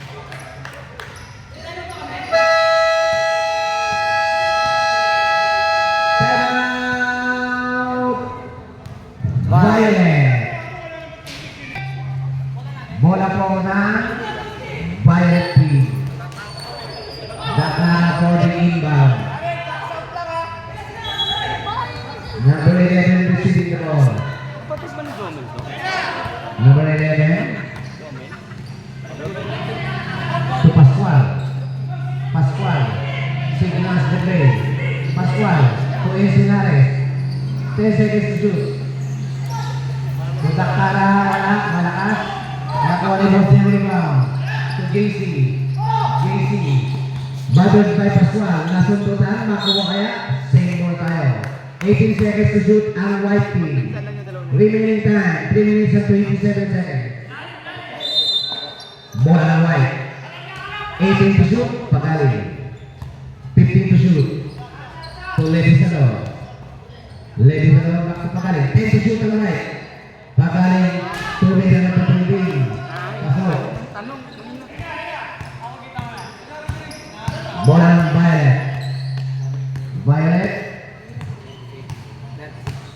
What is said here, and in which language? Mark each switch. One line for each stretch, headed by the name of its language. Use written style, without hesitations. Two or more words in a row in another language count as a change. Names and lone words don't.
Filipino: Violet. Bola po ng Violet team. Daklara po ng inbound.
English: Number 11 receiving the ball. Number 11 to Pascual. Pascual signals the play. Pascual to Encinares. 10 seconds to shoot.
Filipino: Daklara, wala, malakas. Nakuha ni Boston yung rebound.
English: To JC. JC. Bothered by Pascual.
Filipino: Nasundutan, makuha kaya.
English: Same ball tayo. 18 seconds to shoot ang white team. Remaining time, 3 minutes and 27 seconds.
Filipino: Bola ng
English: white. 18 to shoot, Pagaling. 15 to shoot. To Levy Salor. Levy Salor, back to Pagaling. 10 to shoot ang right.
Filipino: Pagaling, tuloy na nagpapalibing. Pasok. Bola ng Violet. Violet.